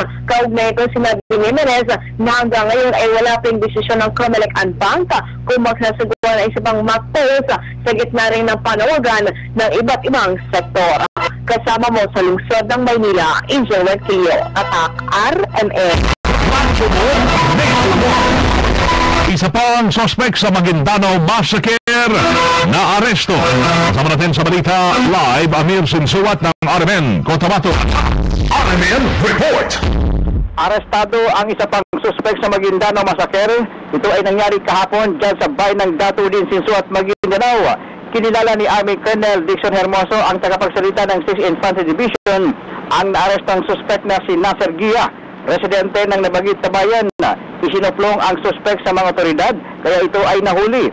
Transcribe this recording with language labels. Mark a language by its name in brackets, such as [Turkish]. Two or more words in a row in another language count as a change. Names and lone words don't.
[Filipino] Kaugnay ito sinabi ni Jimenez na hanggang ngayon ay wala pang desisyon ng COMELEC and Bank kung magsasagawa ng isa pang mock polls sa gitna rin ng panawagan ng iba't ibang sektor. Kasama mo sa lungsod ng Maynila, Angel Ronquillo, Tatak RMN. Isa pa ang suspect sa Maguindanao Massacre na aresto. Kasama natin sa balita live, Amir Sinsuat ng RMN Cotabato. RMN Report. Arestado ang isa pang suspect sa Maguindanao Massacre. Ito ay nangyari kahapon dyan sa bayan ng Datulin, Sinsuat, Maguindanao. Kinilala ni Army Colonel Dixon Hermoso, ang tagapagsalita ng 6th Infantry Division, ang naarestong suspect na si Nasser Gia, residente ng nabanggit na bayan. Isinuplong ang suspect sa mga otoridad, kaya ito ay nahuli.